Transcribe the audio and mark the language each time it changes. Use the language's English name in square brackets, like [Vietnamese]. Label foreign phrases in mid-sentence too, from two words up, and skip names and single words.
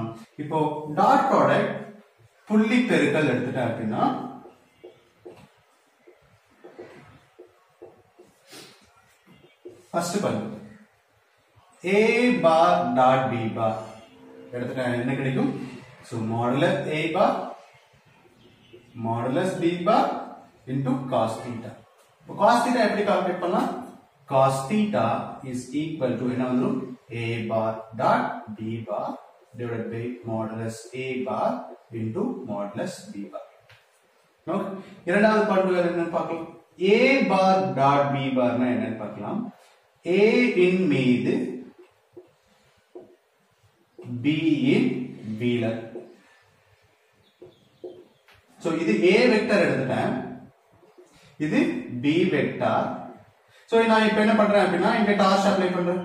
[Tamil] இப்போ [English] dot product [Tamil] புள்ளி பெருக்கல் எடுத்துட்டேன் அப்படின்னா ஃபர்ஸ்ட் பண்பு [English] a bar dot b bar [Tamil] எடுத்துட்டேன் என்ன கிடைக்கும்? [English] so modulus a bar modulus b bar into cos theta. [Tamil] இப்போ [English] cos theta [Tamil] எப்படி கால்குலேட் பண்ணலாம்? [English] cos theta is equal to [Tamil] என்ன வந்துரும்? [English] a bar dot b bar divided by modulus a bar into modulus b bar. [Tamil] ஓகே, இரண்டாவது பண்புகள் என்னன்னு பார்க்கலாம். [English] a bar dot b bar [Tamil] னா என்னன்னு பார்க்கலாம். a இன் மீது b இன் வீலர். சோ இது a வெக்டர் எடுத்துட்டேன், இது b வெக்டர். சோ நான் இப்போ என்ன பண்றேன் அப்படின்னா இங்க [English] torch apply [Tamil] பண்றேன்.